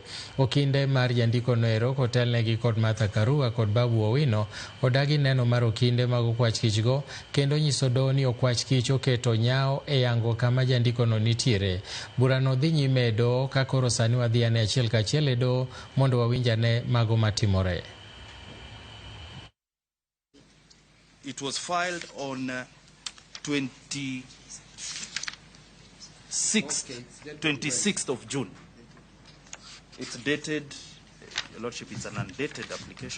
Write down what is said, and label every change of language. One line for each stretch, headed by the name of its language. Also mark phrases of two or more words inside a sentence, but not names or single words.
Luo (Kenya and Tanzania): Okinde mar jandiko noero kotelnegi kod Martha Karua kod Babu Owino odagi neno mar okinde mag okwach kich go kendo nyiso doho ni okwach kich oketo nyao e yango kama jandiko no nitiere. Burano dhi nyime e doho ka koro sani wadhi ane achiel kachiel e doho mondo wawinjane mago matimore.
English: It was filed on 26th of June. It's dated, Your Lordship, it's an undated application.